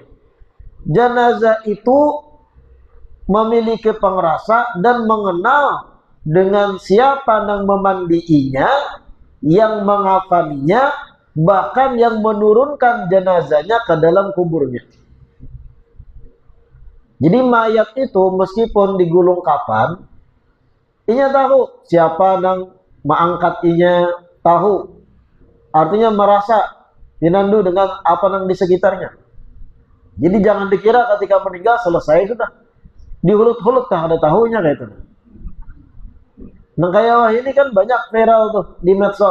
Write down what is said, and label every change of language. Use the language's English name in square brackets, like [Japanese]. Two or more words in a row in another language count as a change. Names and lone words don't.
[Indonesian] Jenazah itu memiliki pengerasa dan mengenal dengan siapa yang memandiinya, yang mengafaninya, bahkan yang menurunkan jenazahnya ke dalam kuburnya. Jadi mayat itu meskipun digulung kafan, [Banjar] inya tahu siapa yang mengangkat inya, tahu. [Indonesian] Artinya merasa dinandu dengan apa yang di sekitarnya. Jadi jangan dikira ketika meninggal selesai sudah. [Banjar] Dihulut-hulut kah ada tahunya kayak itu. Nah kayak wah ini kan banyak viral tuh di medsos.